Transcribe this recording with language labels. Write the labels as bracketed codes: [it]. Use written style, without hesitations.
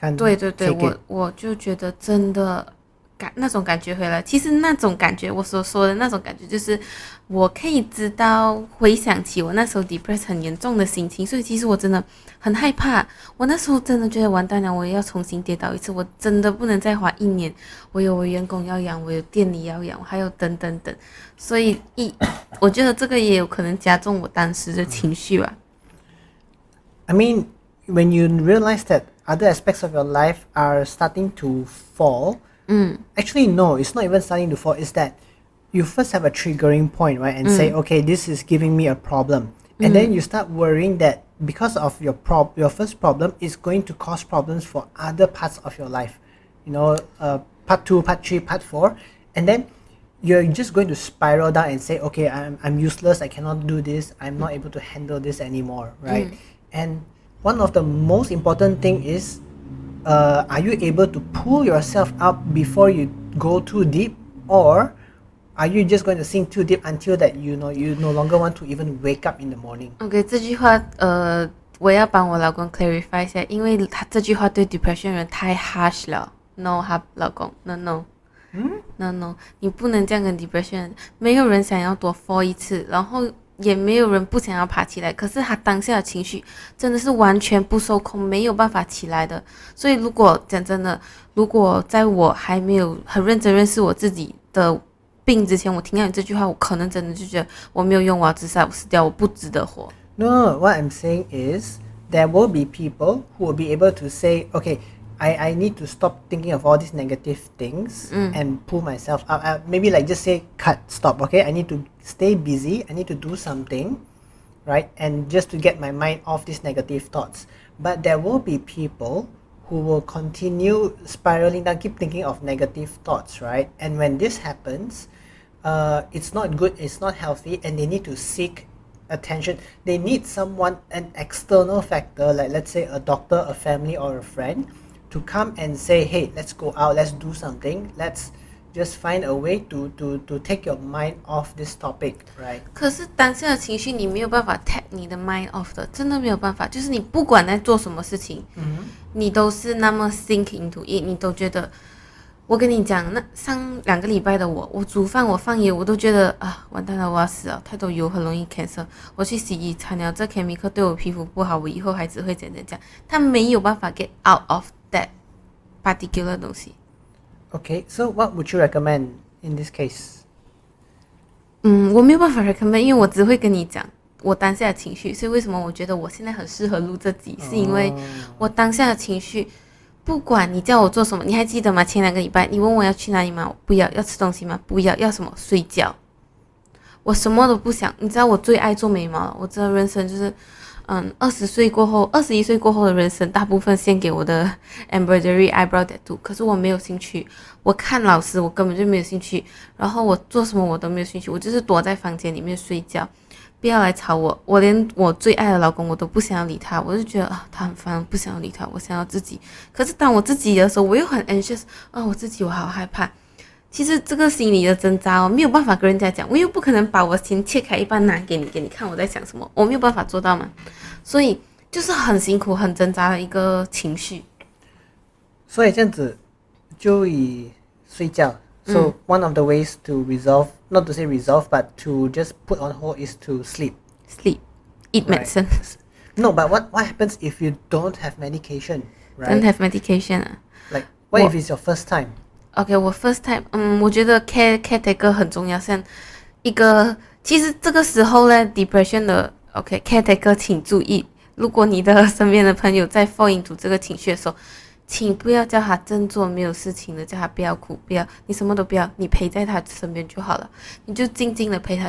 [zh] 对，我就觉得真的那种感觉回来，其实那种感觉我所说的那种感觉，就是我可以知道回想起我那时候 depressed 很严重的心情，所以其实我真的很害怕。我那时候真的觉得完蛋了，我要重新跌倒一次，我真的不能再花1年。我有我员工要养，我有店里要养，还有等等等，所以我觉得这个也有可能加重我当时的情绪吧。 [en] I mean, when you realize that other aspects of your life are starting to fall, actually, no, it's not even starting to fall. It's that you first have a triggering point, right? And say, okay, this is giving me a problem. And then you start worrying that because of your first problem, it's going to cause problems for other parts of your life. You know, part 2, part 3, part 4. And then you're just going to spiral down and say, okay, I'm useless. I cannot do this. I'm not able to handle this anymore, right? And one of the most important thing is, are you able to pull yourself up before you go too deep, or are you just going to sink too deep until that you no longer want to even wake up in the morning? [zh] OK， 这句话我要帮我老公 clarify 一下，因为他这句话对 depression 人太 harsh 了。 No， 他老公 no， 你不能这样跟 depression 人，没有人想要多 fall 一次，然后也没有人不想要爬起来，可是他当下的情绪真的是完全不受控，没有办法起来的。所以如果讲真的，如果在我还没有很认真认识我自己的病之前，我听到你这句话，我可能真的就觉得我没有用，我要自杀，我死掉，我不值得活。 [en] No, what I'm saying is there will be people who will be able to say, okay, I need to stop thinking of all these negative things and pull myself up. Maybe like just say cut, stop, okay? I need to stay busy. I need to do something, right? And just to get my mind off these negative thoughts. But there will be people who will continue spiraling down, keep thinking of negative thoughts, right? And when this happens, it's not good, it's not healthy, and they need to seek attention. They need someone, an external factor, like let's say a doctor, a family, or a friend, to come and say, hey, let's go out, let's do something, let's just find a way to take your mind off this topic, right? [zh] 可是当下的情绪你没有办法 take 你的 [en] mind off [zh] 的，真的没有办法。就是你不管在做什么事情，你都是那么 sink into it， 你都觉得。我跟你讲，那上2个礼拜的我煮饭我放盐，我都觉得完蛋了，我要死了，太多油很容易 cancer。我去洗衣擦了，这 chemical 对我皮肤不好，我以后还只会怎样。他没有办法 [en] get out of that particular [zh] 东西。 [en] Okay, so what would you recommend in this case? [zh] 我没有办法 recommend， 因为我只会跟你讲我当下的情绪。所以为什么我觉得我现在很适合录这集，是因为我当下的情绪。不管你叫我做什么，你还记得吗？前2个礼拜你问我要去哪里吗？我不要。要吃东西吗？不要。要什么？睡觉。我什么都不想。你知道我最爱做眉毛了。我知道人生就是20岁过后21岁过后的人生大部分献给我的 [en] embroidery eyebrow tattoo， [zh] 可是我没有兴趣。我看老师我根本就没有兴趣，然后我做什么我都没有兴趣，我就是躲在房间里面睡觉。不要来吵我，我连我最爱的老公我都不想要理他，我就觉得他很烦，不想要理他，我想要自己。可是当我自己的时候，我又很 anxious， 我自己我好害怕。其实这个心理的挣扎没有办法跟人家讲，我又不可能把我心切开一半拿给你看我在想什么，我没有办法做到嘛，所以就是很辛苦、很挣扎的一个情绪。所以这样子就以睡觉。 [en] So one of the ways to resolve, not to say resolve, but to just put on hold is to sleep. Sleep, eat medicine. No, but what happens if you don't have medication, right? Don't have medication Like, what if it's your first time? [zh] OK， 我 first time， 我觉得 caretaker 很重要，像一个，其实这个时候呢 ，depression 的 OK caretaker 请注意，如果你的身边的朋友在 [en] fall into [zh] 这个情绪的时候，请不要叫他振作，没有事情的，叫他不要哭，不要，你什么都不要，你陪在他身边就好了，你就静静的陪他。